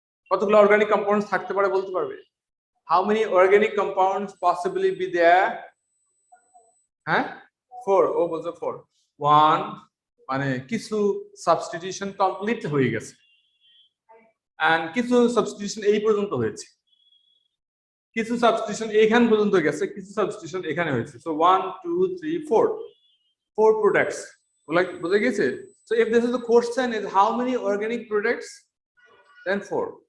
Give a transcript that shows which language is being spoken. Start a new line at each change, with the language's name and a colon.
Bangla: কতগুলো organic compounds থাকতে পারে বলতে পারবে?
English: How many organic compounds possibly be there?
Bangla: হ্যাঁ, 4. ও বলছে 4। 1 মানে কিছু সাবস্টিটিউশন কমপ্লিট হয়ে গেছে, and কিছু সাবস্টিটিউশন এই পর্যন্ত হয়েছে, কিছু সাবস্টিটিউশন এখান পর্যন্ত গেছে, কিছু সাবস্টিটিউশন এখানে হয়েছে।
English: So 1 2 3 4 products, like
Bangla: বুঝে গেছে?
English: So if this is the question is how many organic products, then 4.